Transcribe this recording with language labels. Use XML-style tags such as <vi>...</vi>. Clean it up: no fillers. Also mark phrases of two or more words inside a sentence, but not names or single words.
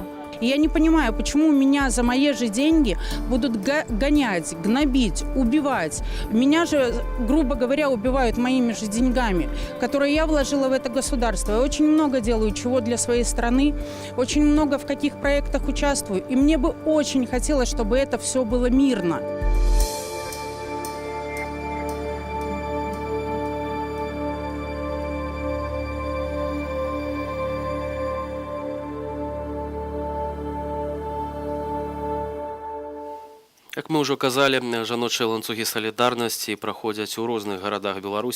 <ru>Я не понимаю, почему меня за мои же деньги будут гонять, гнобить, убивать. Меня же, грубо говоря, убивают моими же деньгами, которые я вложила в это государство. Я очень много делаю чего для своей страны, очень много в каких проектах участвую. И мне бы очень хотелось, чтобы это все было мирно.</ru> <be>Як мы ўжо казалі, жаночыя ланцугі салідарнасці праходзяць у розных гарадах Беларусі.</be>